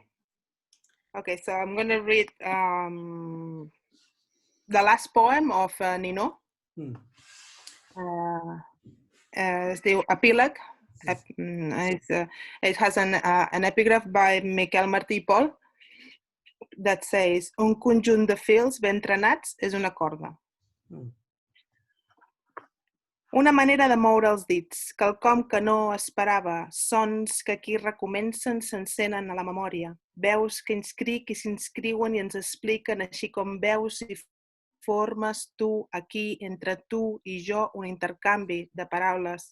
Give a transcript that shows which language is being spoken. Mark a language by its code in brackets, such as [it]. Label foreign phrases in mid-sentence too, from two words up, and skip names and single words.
[en] Okay, so I'm going to read the last poem of Nino. It's the epilogue. It has an epigraph by Miquel Martí i Pol that says, [ca] un conjunt de fils ben trenats és una corda. Una manera de moure els dits, quelcom que no esperava, sons que aquí recomencen s'encenen a la memòria, veus que inscric i s'inscriuen i ens expliquen així com veus i formes tu, aquí, entre tu i jo, un intercanvi de paraules.